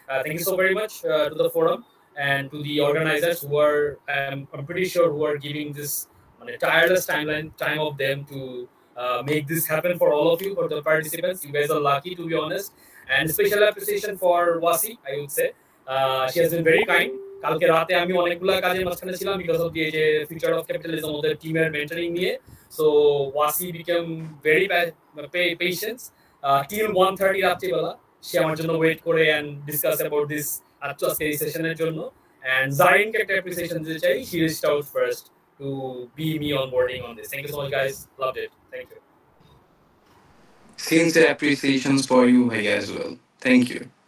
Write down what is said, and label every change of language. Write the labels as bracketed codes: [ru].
[en] Thank you so very much to the forum and to the organizers who are, I'm pretty sure, who are giving this tireless time of them to make this happen for all of you, for the participants. You guys are lucky, to be honest. And special appreciation for Wasi, I would say. She has been very kind. [bn] কালকে রাতে আমি অনেকগুলা কাজের মাঝখানে ছিলাম [en] because of the future of capitalism [bn] ওদের টিমের mentoring নিয়ে, [en] so Wasi became very patient till [bn] 1:30 রাত্রিবেলা সে আমার জন্য ওয়েট করে [en] and discuss about this [bn] আজকে এই সেশনের জন্য. [en] And Zarinকে একটা appreciation [bn] দিতে চাই, [en] she reached out first to be me onboarding on this. Thank you so much, guys. Loved it. Thank you. Sincere appreciations for you, Bhaiya, as well. Thank you.